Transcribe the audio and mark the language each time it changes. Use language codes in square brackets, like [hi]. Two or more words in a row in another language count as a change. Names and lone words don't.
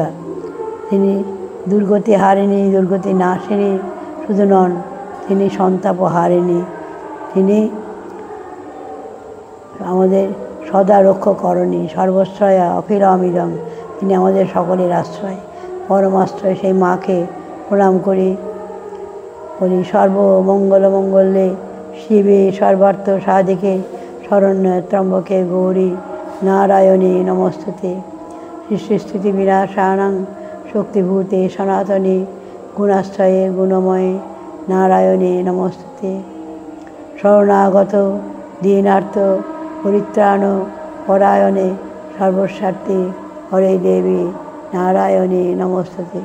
[bn] তিনি দুর্গতি হারিণী, দুর্গতি নাশিনী শুধু নন, তিনি সন্তাপ হারিণী, তিনি আমাদের সদা রক্ষকরণী, সর্বশ্রয়া অফিরামিদম। তিনি আমাদের সকলের আশ্রয়, পরমাশ্রয়। সেই মাকে প্রণাম করি, বলি [sa] সর্বমঙ্গলে শিবে সর্বার্থ সাধিকে শরণ্যে ত্র্যম্বকে গৌরী নারায়ণী নমস্তুতে। সৃষ্টিস্থিতি বিনাশানাং শক্তিভূতে সনাতনী গুণাশ্রয়ে গুণময়ে নারায়ণী নমস্তুতে। শরণাগত দীনার্থ পরিত্রাণ পরায়ণে সর্বস্বার্থী হরে দেবী নারায়ণী নমস্তুতে।